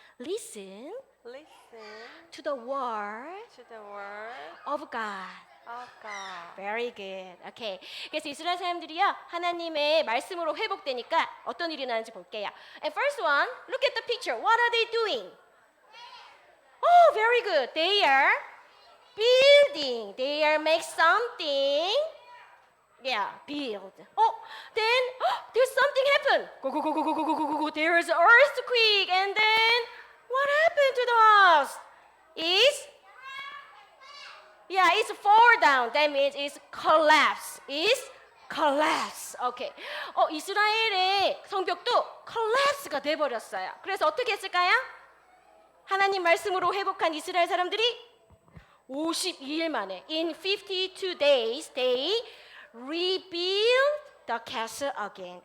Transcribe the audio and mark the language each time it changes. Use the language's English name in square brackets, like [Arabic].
[English] Listen to the word of God. Very good. Okay. [Korean] 그래서 이스라엘 사람들이요 하나님의 말씀으로 회복되니까 어떤 일이 나는지 볼게요. [English] And first one, look at the picture. What are they doing? Oh, very good. They are building. They are make something. Yeah, build. Oh, then there's something happened. Go. There is an earthquake, and then what happened to the house? It's fall down. That means it's collapse. It's collapse. Okay. [Korean] 이스라엘의 성벽도 collapse가 돼 버렸어요. 그래서 어떻게 했을까요? 하나님 말씀으로 회복한 이스라엘 사람들이 52일 만에 [English] in 52 days they rebuild the castle again.